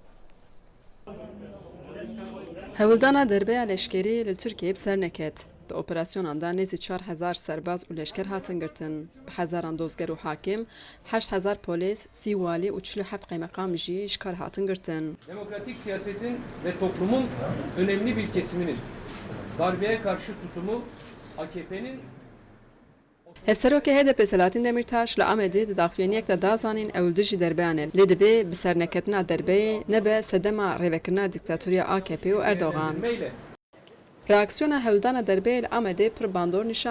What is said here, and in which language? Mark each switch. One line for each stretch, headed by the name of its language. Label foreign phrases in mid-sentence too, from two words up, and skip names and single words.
Kurdish: هەوڵدانا دەربەیە لەشکێری لە تورکیە بسەر نەکەت د ئۆپراسیۆناندا نێزی 4000 سەرباز و لەشکر هاتن گرتن بە هەزاران دۆزگەر و حاکم 8000 پۆلیس سی والی و 47 قایمەقامژی شکار هاتن گرتن
Turkish: Demokratik siyasetin ve toplumun önemli bir kesiminin darbeye karşı tutumu AKP'nin
Kurdish: هەفسەرۆکە هێدە پێسەلاتین دەمیرتاش لە ئەمەدی داخوێنیەکدا دازانین ئەولدژی دەربیانێت لێ دەبێ بسەرنەکەتنا دەربەیە نەبە سەدەما ڕێوەکردنا دیکتاتوریا AKP و ئەردۆغان ڕاکسیۆنە هەولدانە دەربەیە لە ئەمەدێ پڕ باندۆر نیشان